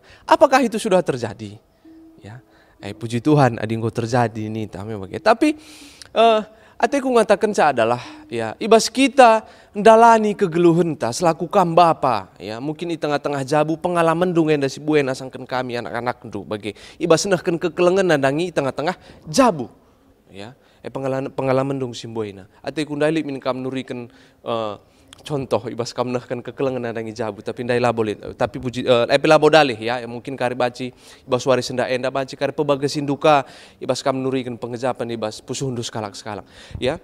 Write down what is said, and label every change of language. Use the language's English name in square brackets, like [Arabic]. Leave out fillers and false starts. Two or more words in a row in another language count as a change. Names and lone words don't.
[Indonesian] Apakah itu sudah terjadi ya? Puji Tuhan [Batak Karo] adinggo [Indonesian] terjadi ini tapi [Batak Karo] Ateku ngatakan adalah ya, ibas kita ndalani kegeluhan ta selaku kam bapa ya, mungkin di tengah-tengah jabu pengalaman dungen da si buena sangken kami anak-anak ndu bagi ibas nahkan kekelengan nandangi tengah-tengah jabu ya, pengalaman dung si buena. Ateku ndali min kam nurikan contoh ibas kam nahkan kekelengan nandangi jabu tapi ndai labo tapi puji labo dalih ya, mungkin kari baci ibas wari senda enda baci kari pebagasin duka ibas kam nurikan pengejapan ibas pusundu skalak-skalak ya.